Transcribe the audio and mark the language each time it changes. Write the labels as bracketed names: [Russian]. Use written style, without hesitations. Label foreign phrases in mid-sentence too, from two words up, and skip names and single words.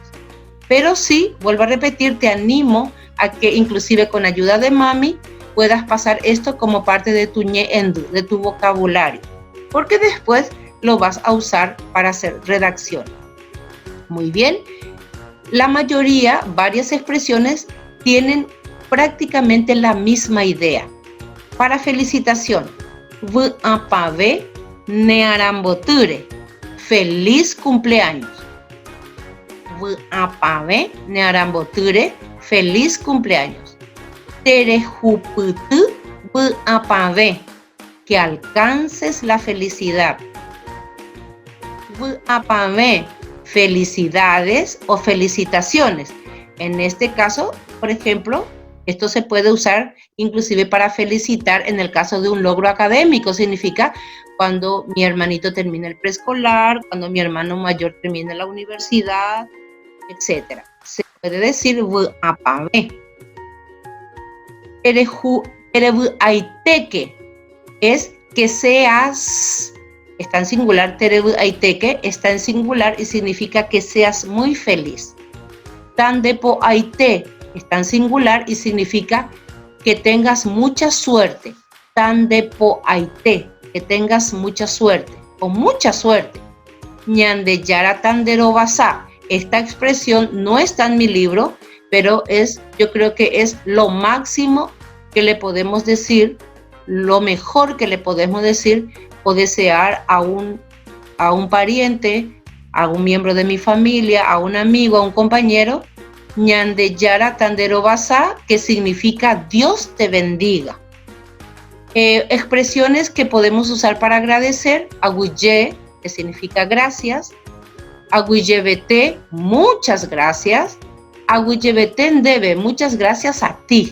[Spanish] Pero sí, vuelvo a repetir, te animo a que inclusive con ayuda de mami puedas pasar esto como parte de tu ñe'ẽndu, de tu vocabulario, porque después lo vas a usar para hacer redacción. Muy bien, la mayoría, varias expresiones tienen prácticamente la misma idea. Para felicitación, [Guarani] vy'apavẽ ne arambotýre, [Spanish] feliz cumpleaños. [Guarani] Vy'apavẽ ne arambotýre, [Spanish] feliz cumpleaños. [Guarani] Terehupyty vy'apavẽ, [Spanish] que alcances la felicidad. Vy'apavẽ, felicidades o felicitaciones. En este caso, por ejemplo, esto se puede usar inclusive para felicitar en el caso de un logro académico. Significa cuando mi hermanito termina el preescolar, cuando mi hermano mayor termina la universidad, etc. Se puede decir vy'apavẽ. Terevy'aitéke es que seas. Está en singular, terevy'aitéke está en singular y significa que seas muy feliz. Tandepo'aite está en singular y significa que tengas mucha suerte. Tandepo'aite, que tengas mucha suerte o mucha suerte. [Guarani] Ñandejara tanderovasa, [Spanish] esta expresión no está en mi libro, pero yo creo que es lo máximo que le podemos decir, lo mejor que le podemos decir o desear a un pariente, a un miembro de mi familia, a un amigo, a un compañero. [Guarani] Ñandejara tanderovasa, [Spanish] que significa Dios te bendiga. Expresiones que podemos usar para agradecer, agüille, que significa gracias. Agüillevete, muchas gracias. [Guarani] Agüillevete ndebe, [Spanish] muchas gracias a ti.